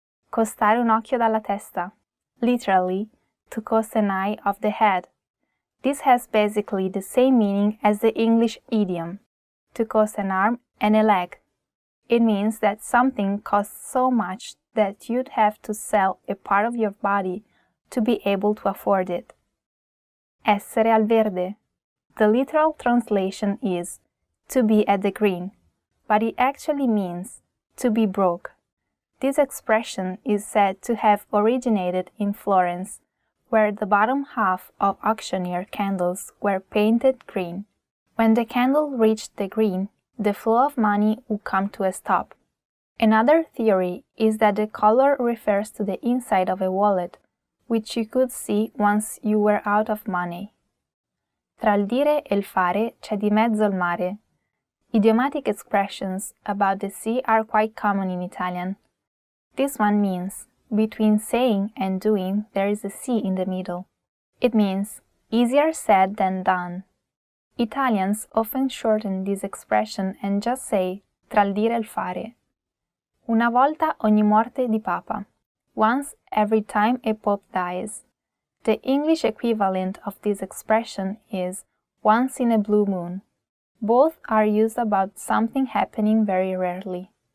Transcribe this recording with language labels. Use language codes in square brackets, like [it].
[it] Costare un occhio dalla testa. [en] Literally, to cost an eye of the head. This has basically the same meaning as the English idiom, to cost an arm and a leg. It means that something costs so much that you'd have to sell a part of your body to be able to afford it. [it] Essere al verde. [en] The literal translation is to be at the green, but it actually means to be broke. This expression is said to have originated in Florence, where the bottom half of auctioneer candles were painted green. When the candle reached the green, the flow of money would come to a stop. Another theory is that the color refers to the inside of a wallet, which you could see once you were out of money. [it] Tra il dire e il fare c'è di mezzo il mare. [en] Idiomatic expressions about the sea are quite common in Italian. This one means, between saying and doing there is a sea in the middle. It means, easier said than done. Italians often shorten this expression and just say, [it] tra il dire e il fare. Una volta ogni morte di papa. [en] Once every time a pope dies. The English equivalent of this expression is once in a blue moon. Both are used about something happening very rarely.